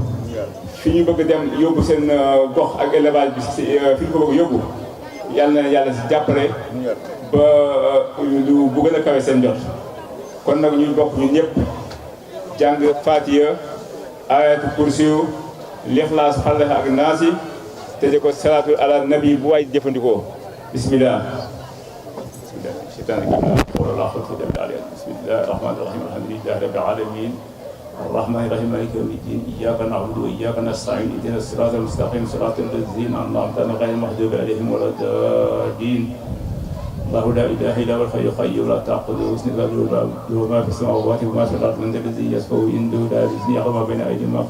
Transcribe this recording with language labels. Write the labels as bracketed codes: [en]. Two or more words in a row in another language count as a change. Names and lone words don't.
[wo] fi ñu bëgg dem yóbbu seen gox ak élevage bi fi ñu ko bëgg yóbbu yàlla na yàlla si jàppale ba lu bu gën a kawe seen jot kon nag ñu bokk ñun ñëpp jàng Fatiha ayatul kursiyu lixlaas xalax ak naasi tëje ko [ar] الصلاة على النبي [wo] bu waay jëfandikoo bismillah [ar] بسم الله الرحمن الرحيم الحمد لله رب العالمين الرحمن الرحيم مالك يوم الدين إياك نعبد وإياك نستعين اهدنا الصراط المستقيم صراط الذين أنعمت عليهم غير المغضوب عليهم ولا الضالين الله لا إله إلا هو الحي القيوم لا تأخذه سنة له ما في السماوات وما في الأرض من ذا الذي يشفع عنده لا بإذنه يعلم ما بين أيديهم وما